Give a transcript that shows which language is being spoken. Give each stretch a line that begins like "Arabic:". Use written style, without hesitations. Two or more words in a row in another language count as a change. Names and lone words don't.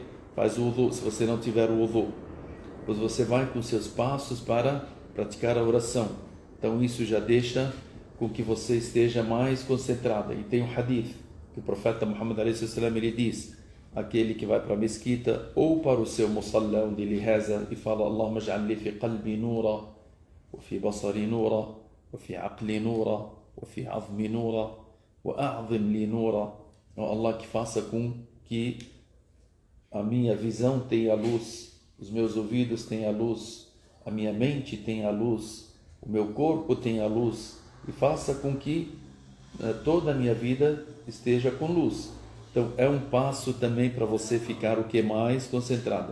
Portuguese: Faz o wudu, se você não tiver o wudu. Depois você vai com seus passos para praticar a oração. Então isso já deixa com que você esteja mais concentrada. E tem um hadith que o profeta Muhammad ele diz, aquele que vai para a mesquita ou para o seu musalla, onde ele reza e fala
Arabic: اللهم اجعل لي في قلبي نورا وفي بصري نورا وفي عقلي نورا وفي عظمي نورا وأعظم لي نورا.
Portuguese: Allah, que faça com que a minha visão tenha luz, os meus ouvidos tenham luz, a minha mente tenha luz, o meu corpo tenha luz, e faça com que toda a minha vida esteja com luz. Então é um passo também para você ficar o que mais concentrada.